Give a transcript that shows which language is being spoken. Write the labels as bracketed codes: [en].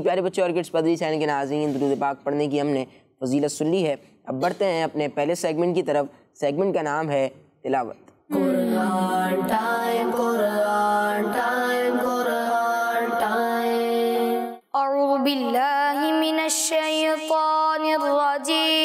[hi] प्यारे बच्चों और किड्स मदनी चैनल के नाज़रीन, दुरूद पाक पढ़ने की हमने फजीलत सुन ली है। अब बढ़ते हैं अपने पहले सेगमेंट की तरफ। सेगमेंट का नाम है तिलावत। [en] Quran time, Quran time, Quran time. [ar] अऊज़ु बिल्लाहि मिनश शैतानिर रजीम।